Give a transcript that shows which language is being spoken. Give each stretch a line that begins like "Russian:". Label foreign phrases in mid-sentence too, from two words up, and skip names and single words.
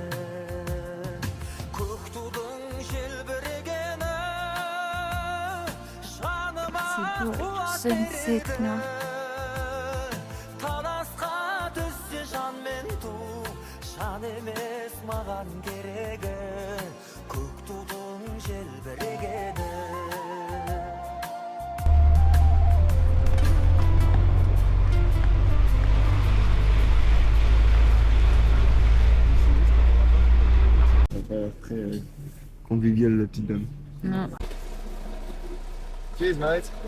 Kazakh: көк тудың желбірегені жаныма қуат береді таласқа түссе жан мен ту жан емес маған керегі көк тудың желбірегені.
French: Très convivial la petite dame. Non.
English: Cheers, mate.